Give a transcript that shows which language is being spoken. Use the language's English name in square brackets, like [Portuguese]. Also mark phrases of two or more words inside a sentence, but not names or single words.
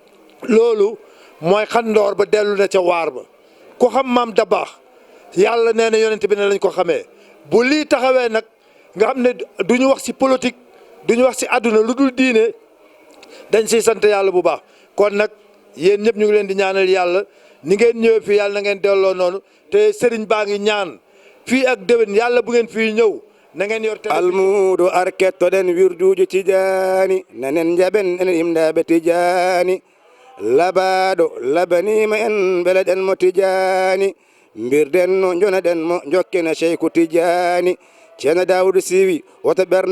[Wolof] loolu mooy xandoor ba dellu na ca waar ba ku xam maam Dabakh yàlla nee na yonent bi ne lañ ko xamee bu lii taxawee nag nga xam ne du ñu wax si politique du ñu wax si àdduna lu dul diine dañ siy sant yàlla bu baax kon nag yéen ñëpp ñu ngi leen di ñaanal yàlla ni ngeen ñëwee fii yàlla na ngeen delloo noonu te sëriñ baa ngi ñaan fii ak déwén yàlla bu ngeen fii ñëw na ngeen yor [Fula] almuudo arkettoɗen wirduji tijaani nanen jaɓen enen imdaɓe tijaani labaɗo labanima en beleɗen mo tijaani mbirden no jonaɗen mo jokkina cheikhu tijaani ceerno Daouda Siwi woto ɓernde